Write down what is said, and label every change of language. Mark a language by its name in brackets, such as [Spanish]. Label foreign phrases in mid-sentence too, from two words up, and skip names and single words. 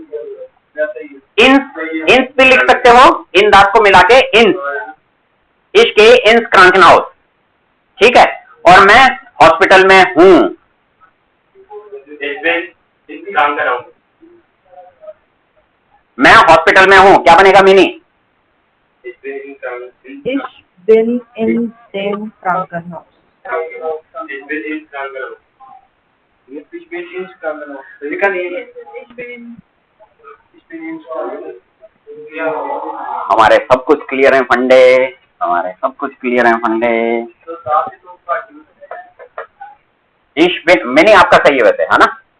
[Hindi] इन भी लिख सकते हो, [German] in das [Hindi] को मिला के इन, [German] ich in Krankenhaus. [Hindi] ठीक है। और मैं हॉस्पिटल में हूँ। मैं हॉस्पिटल में हूँ, क्या बनेगा मिनी? [German] Ich bin in dem Krankenhaus. [Hindi] हमारे सब कुछ क्लियर है फंडे, हमारे सब कुछ क्लियर है फंडे। इश मैंने आपका सही है वैसे, है ना?